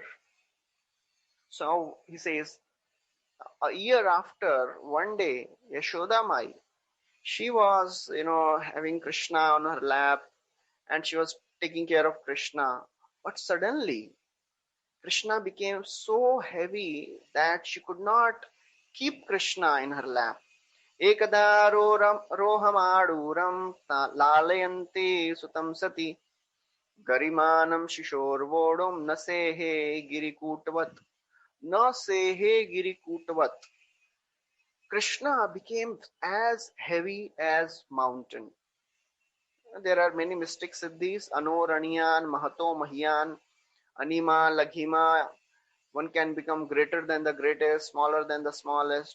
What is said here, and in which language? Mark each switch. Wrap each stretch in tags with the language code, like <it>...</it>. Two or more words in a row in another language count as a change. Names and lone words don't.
<en>So he says, a year after, one day, Yashoda Mai, she was, having Krishna on her lap and she was taking care of Krishna. But suddenly, Krishna became so heavy that she could not keep Krishna in her lap.</en> <sa>Ekada rohamaduram lalayante sutam sati garimanam shishorvodam nasehe girikutavat nasehe girikutavat.</sa> <en>Krishna became as heavy as mountain. There are many mystics in these.</en> <sa>Anoraniyan, Mahato Mahiyan, Anima, Laghima.</sa> <en>One can become greater than the greatest, smaller than the smallest.</en>